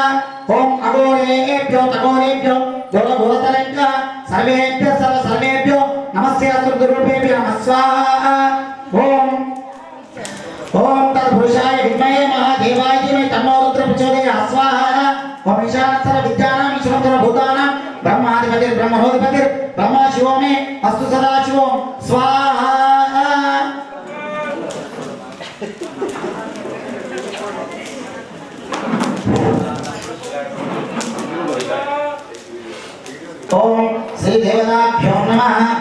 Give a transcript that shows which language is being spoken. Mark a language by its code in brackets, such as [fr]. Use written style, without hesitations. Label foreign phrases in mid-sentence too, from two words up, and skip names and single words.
[sa] ఓం అఘోరేభ్యో ఖగోరేభ్యో ఘోరఘోరతరేభ్యః సర్వేభ్యః సర్వేభ్యో నమస్తే అస్తురూపేభ్యో నమః స్వాహా. ఓం ఓం తద్పురుషాయ విద్మహే మహాదేవాయ ధీమహి తన్నో రుద్ర ప్రచోదయాత్ స్వాహా. ఓం ఈశాన సర్వ सर्वभूतानां ब्रह्माधिपतिर् ब्रह्मणोधिपतिर् ब्रह्मा शिवो मे अस्तु सदा शिवों स्वाहा। ओम श्री देवताभ्यो नमः।